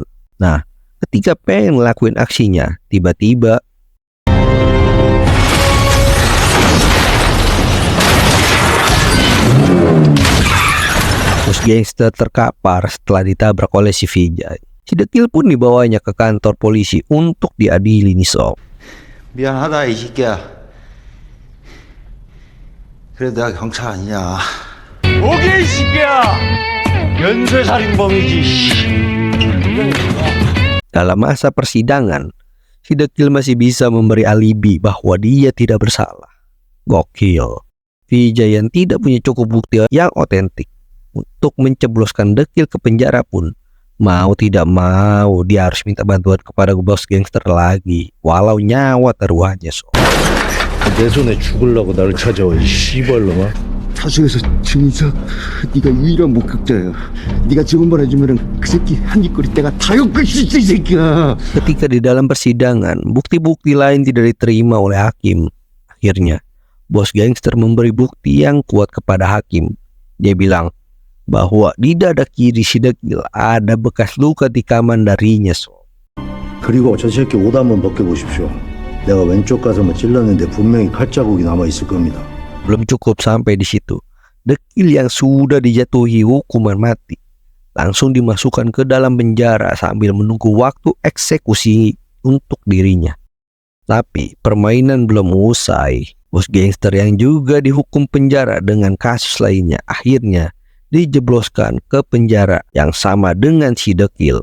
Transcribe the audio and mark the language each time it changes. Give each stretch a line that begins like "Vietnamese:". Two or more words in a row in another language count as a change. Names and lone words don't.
Indonesian: Nah, ketika pengen ngelakuin aksinya, tiba-tiba bos gangster terkapar setelah ditabrak oleh si Vijay. Si dekil pun dibawanya ke kantor polisi untuk diadili nih, sob.
Korean: 미안하다 이 새끼야. 그래 내가 경찰 아니냐. 오게 이 새끼야. 연쇄살인범이지.
Indonesian: Dalam masa persidangan, si dekil masih bisa memberi alibi bahwa dia tidak bersalah. Gokil. Vijay yang tidak punya cukup bukti yang otentik untuk mencebloskan dekil ke penjara pun mau tidak mau dia harus minta bantuan kepada bos gangster lagi, walau nyawa taruhannya, sob.
Korean: 내 손에 죽으려고 나를 찾아와 이 씨발놈아. 사석에서 증인석, 네가 유일한 목격자야. 네가 증언만 해주면은 그 새끼 한입거리 때가 다 엮을 수 있어 이 새끼야.
Indonesian: Ketika di dalam persidangan, bukti-bukti lain tidak diterima oleh hakim. Akhirnya, bos gangster memberi bukti yang kuat kepada hakim. Dia bilang bahwa di dada kiri si dekil ada bekas luka tikaman darinya, sob.
Korean: 그리고 저 새끼 옷 한번 벗겨보십시오. 내가 왼쪽 가슴을 찔렀는데 분명히 칼자국이 남아있을 겁니다.
Indonesian: Belum cukup sampai di situ. Dekil yang sudah dijatuhi hukuman mati langsung dimasukkan ke dalam penjara sambil menunggu waktu eksekusi untuk dirinya. Tapi permainan belum usai. Bos gangster yang juga dihukum penjara dengan kasus lainnya akhirnya dijebloskan ke penjara yang sama dengan si dekil.